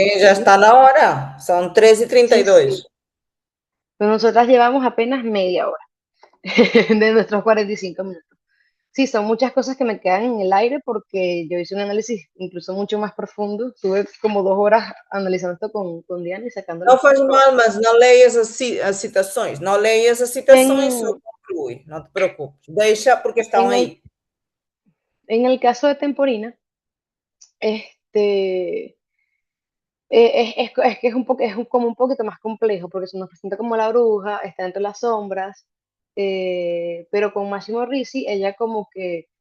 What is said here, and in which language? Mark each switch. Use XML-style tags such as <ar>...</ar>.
<es>Sí, ya está la hora, son 3:32. Sí. Pero nosotras llevamos apenas media hora de nuestros 45 minutos. Sí, son muchas cosas que me quedan en el aire porque yo hice un análisis incluso mucho más profundo. Estuve como 2 horas analizando esto con Diana y sacando...</es> <pt>Não faz mal, mas não leias as citações. Não leias as citações, só conclui, não te preocupes. Deixa porque estão aí.</pt> <es>En el caso de Temporina, es que es como un poquito más complejo, porque se nos presenta como la bruja, está entre las sombras, pero con Máximo Ricci, ella como que</es>